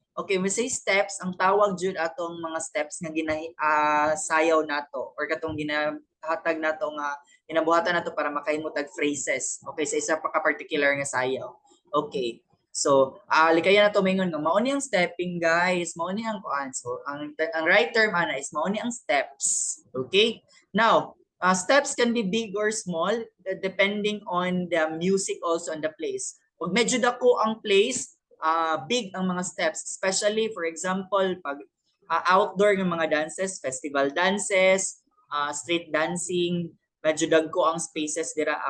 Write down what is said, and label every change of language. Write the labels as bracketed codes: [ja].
[en] Okay, we say steps, [ceb] ang tawag jud atong mga steps nga sayaw nato or katong ginahatag nato nga inabuhatan nato para makahimutag phrases. Okay, sa isa pa ka particular nga sayaw. Okay. So, likaya na to maingon nga mao ni ang stepping guys, mao ni ang kuan. So, ang right term ana is mao ni ang steps. Okay? [en] Now, steps can be big or small depending on the music also on the place. [ceb] Pag medyo dako ang place, big ang mga steps, especially for example pag outdoor ng mga dances, [en] festival dances, street dancing, [ceb] medyo dagko ang spaces dira.